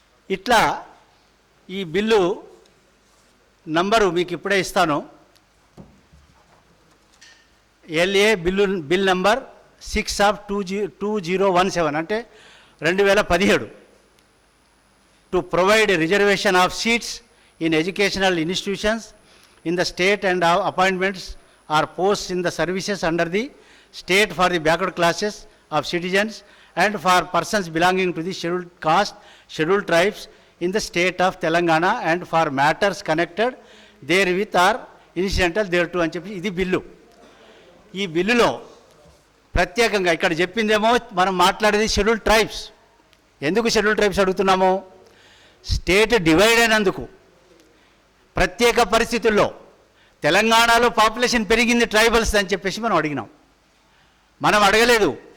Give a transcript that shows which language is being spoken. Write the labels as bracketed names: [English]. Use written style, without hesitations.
[Telugu] ఇట్లా ఈ bill number మీకు ఇప్పుడే ఇస్తాను. [English] LA bill number 6/2017 అంటే 2017 to provide reservation of seats in educational institutions in the state and appointments or posts in the services under the state for the backward classes of citizens and for persons belonging to the scheduled caste, scheduled tribes in the state of Telangana and for matters connected therewith or incidental thereto [Telugu] అని చెప్పి ఇది bill. ఈ బిల్లులో ప్రత్యేకంగా ఇక్కడ చెప్పిందేమో మనం మాట్లాడేది scheduled tribes. ఎందుకు షెడ్యూల్డ్ ట్రైబ్స్ అడుగుతున్నాము? స్టేట్ డివైడ్ అయినందుకు ప్రత్యేక పరిస్థితుల్లో తెలంగాణలో పాపులేషన్ పెరిగింది ట్రైబల్స్ అని చెప్పేసి మనం అడిగినాం. మనం అడగలేదు.